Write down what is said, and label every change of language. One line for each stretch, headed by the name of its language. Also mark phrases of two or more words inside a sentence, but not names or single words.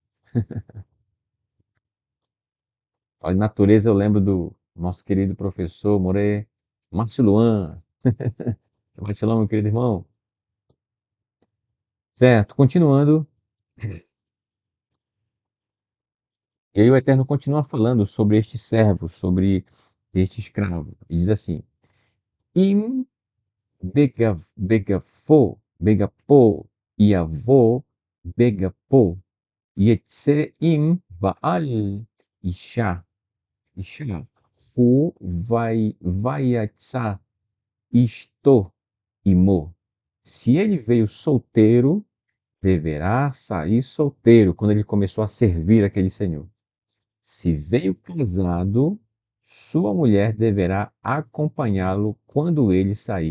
Portuguese: Fala em natureza, eu lembro do nosso querido professor More, Márcio Luan. Marcelão, meu querido irmão. Certo, continuando, e aí o Eterno continua falando sobre este servo, sobre este escravo. E diz assim:
Hebrew: אם בגפו, יבא, בגפו, יצא אם בעל אשה, אשה, הוא ויצאה אשתו עמו.
Portuguese: Se ele veio solteiro, deverá sair solteiro, quando ele começou a servir aquele senhor. Se veio casado, sua mulher deverá acompanhá-lo quando ele sair.